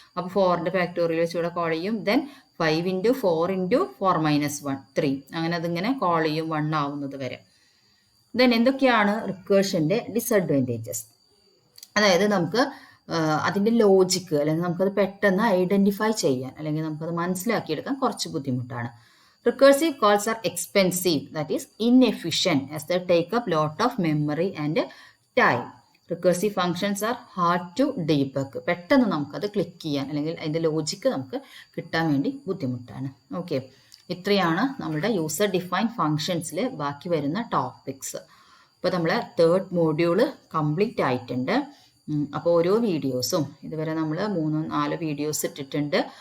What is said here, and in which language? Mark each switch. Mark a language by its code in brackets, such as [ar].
[ml] അപ്പോൾ 4ൻ്റെ ഫാക്ടോറിയൽ വെച്ച് ഇവിടെ കോൾ ചെയ്യും. ദെൻ 5 × 4 × 4 - 1 3. അങ്ങനെ അതിങ്ങനെ കോൾ ചെയ്യും 1 ആവുന്നത് വരെ. ദെൻ എന്തൊക്കെയാണ് റിക്കേർഷൻ്റെ ഡിസഡ്വാൻറ്റേജസ്? അതായത് നമുക്ക് അതിൻ്റെ ലോജിക്ക് അല്ലെങ്കിൽ നമുക്കത് പെട്ടെന്ന് ഐഡൻറ്റിഫൈ ചെയ്യാൻ അല്ലെങ്കിൽ നമുക്കത് മനസ്സിലാക്കിയെടുക്കാൻ കുറച്ച് ബുദ്ധിമുട്ടാണ്. [en] Recursive calls are expensive, that is inefficient, as they take up lot of memory and time. Recursive functions are hard to debug. [ml] പെട്ടെന്ന് നമുക്കത് ക്ലിക്ക് ചെയ്യാൻ അല്ലെങ്കിൽ അതിൻ്റെ ലോജിക്ക് നമുക്ക് കിട്ടാൻ വേണ്ടി ബുദ്ധിമുട്ടാണ്. ഓക്കെ, ഇത്രയാണ് നമ്മുടെ യൂസർ ഡിഫൈൻ ഫങ്ഷൻസിൽ ബാക്കി വരുന്ന ടോപ്പിക്സ്. ഇപ്പോൾ നമ്മളെ 3rd മോഡ്യൂള് കംപ്ലീറ്റ് ആയിട്ടുണ്ട്. അപ്പോൾ ഓരോ വീഡിയോസും ഇതുവരെ നമ്മൾ 3-4 വീഡിയോസ് ഇട്ടിട്ടുണ്ട്.